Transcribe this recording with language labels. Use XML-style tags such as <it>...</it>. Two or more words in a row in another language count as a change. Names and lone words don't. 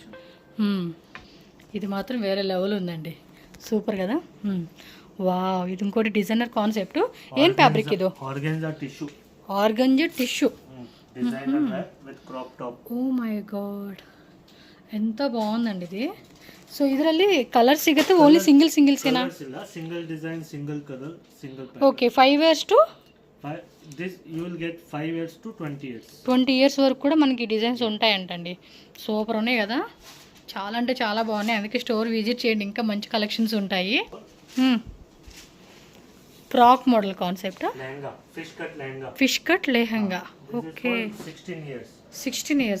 <te>ఇది మాత్రం వేరే లెవెల్ ఉందండి, సూపర్ కదా. వావ్, ఇది ఇంకోటి</te> <en>designer concept.</en> <te>ఏం ఫ్యాబ్రిక్ ఇది?</te> <en>organza tissue designer with crop top. oh my god,</en> <te>ఎంత బాగుందండి ఇది.</te> <kn>సో ಇದರಲ್ಲಿ ಕಲರ್ ಸಿಗುತ್ತೆ,</kn> <en>only singles</en> <kn>ಏನಾ?</kn> <en>single design, single colour, single. ఓకే, 5 years to this you will get 5 years to 20 years.</en> <te>20 years వరకు కూడా మనకి డిజైన్స్ ఉంటాయంటండి. సూపర్ ఉన్నాయి కదా. చాలా అంటే చాలా బాగున్నాయి, అందుకే</te> <en>store visit</en> <te>చేయండి, ఇంకా మంచి కలెక్షన్స్ ఉంటాయి.</te> <en>frock model concept,</en> <te>లెహంగా,</te> <en>fish cut lehenga. okay, 16 years.</en>